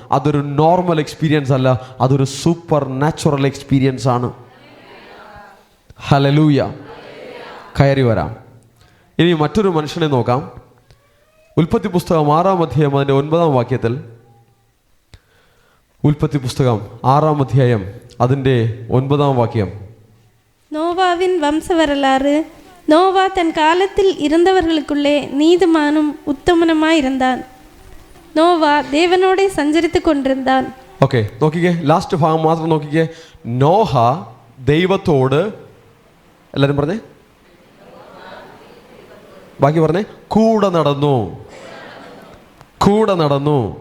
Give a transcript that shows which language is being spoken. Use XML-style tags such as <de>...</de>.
<ml>അതൊരു normal experience അല്ല, അതൊരു സൂപ്പർ നാച്ചുറൽ എക്സ്പീരിയൻസ് ആണ്. ഹല്ലേലൂയ. കയറി വരാം. ഇനി മറ്റൊരു മനുഷ്യനെ നോക്കാം. ഉൽപ്പത്തി പുസ്തകം 6-ാം അധ്യായം അതിൻ്റെ 9-ാം വാക്യത്തിൽ, ഉൽപ്പത്തി പുസ്തകം 6-ാം അധ്യായം അതിൻ്റെ 9-ാം വാക്യം.</ml> <ta>நோவாவின் வம்ச வரலாறு. நோவா தன் காலத்தில் இருந்தவர்களுக்குள்ளே நீதிமானும் உத்தமனுமாயிருந்தான். நோவா தேவனோடே സഞ്ചരിத்து കൊണ്ടിരുந்தான்.</ta> <ml>ഓക്കെ, നോക്കിക്കേ, ലാസ്റ്റ് ഭാഗം മാത്രം നോക്കിക്കേ. നോഹ ദൈവത്തോട്, എല്ലാവരും പറഞ്ഞേ, ബാക്കി പറഞ്ഞേ, കൂടെ നടന്നു. കൂടെ നടന്നു.</ml>